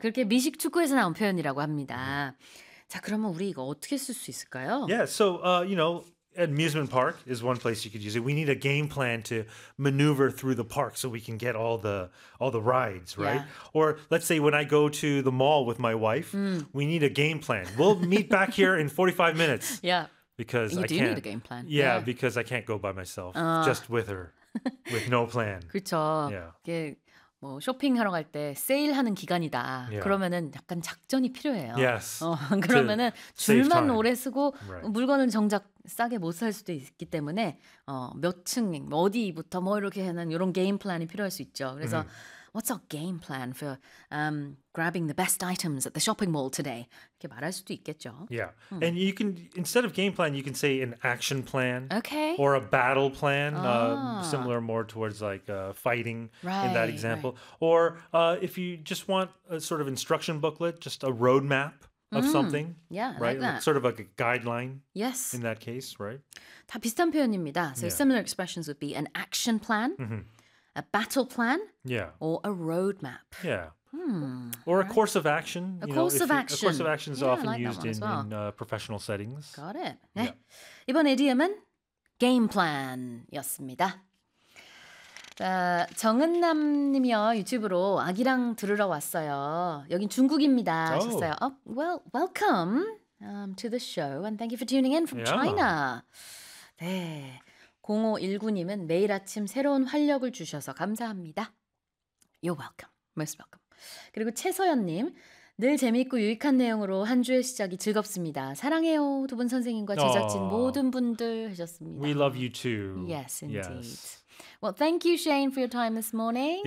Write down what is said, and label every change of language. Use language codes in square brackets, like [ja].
[ko] 그렇게 미식 축구에서 나온 표현이라고 합니다. [en] Mm-hmm. [ko] 자, 그러면 우리 이거 어떻게 쓸 수 있을까요? [en] Yeah, so, you know, amusement park is one place you could use it. We need a game plan to maneuver through the park so we can get all the rides, right? Yeah. Or let's say when I go to the mall with my wife, we need a game plan. We'll meet back here in 45 minutes. Yeah. Because you I do can't. Need a game plan. Yeah, because I can't go by myself, just with her, with no plan. [ko] 그렇죠. [en] Yeah. [ko] 뭐 쇼핑하러 갈 때 세일하는 기간이다. [en] Yeah. [ko] 그러면은 약간 작전이 필요해요. [en] Yes. [ko] 그러면은 줄만 오래 쓰고 right. 물건은 정작 싸게 못 살 수도 있기 때문에 몇 층, 어디부터 뭐 이렇게 하는 이런 게임 플랜이 필요할 수 있죠. [en] 그래서 What's our game plan for grabbing the best items at the shopping mall today? [ko] 이렇게 말할 수도 있겠죠. [en] Yeah. And you can, instead of game plan, you can say an action plan. Okay. Or a battle plan, similar more towards like fighting in that example. Right. Or if you just want a sort of instruction booklet, just a roadmap of something. Yeah, right? Like that. Sort of like a guideline. Yes. In that case, right? [ko] 다 비슷한 표현입니다. [en] So similar expressions would be an action plan. Mm-hmm. A battle plan, yeah, or a roadmap, yeah, or a course of action. A course of action. A course of action is often like used in, well. in professional settings. Got it. 네. Yeah. 이번 idiom은 game plan이었습니다. [ko] 정은남님이요 유튜브로 아기랑 들으러 왔어요. 여긴 중국입니다. 하셨어요. [en] Oh, well, welcome to the show and thank you for tuning in from China. [ko] 네. 0519님은 매일 아침 새로운 활력을 주셔서 감사합니다. [en] You're welcome. Most welcome. [ko] 그리고 최서연님, 늘 재미있고 유익한 내용으로 한 주의 시작이 즐겁습니다. 사랑해요. 두 분 선생님과 제작진 모든 분들 하셨습니다. [en] We love you too. Yes, indeed. Yes. Well, thank you, Shane, for your time this morning.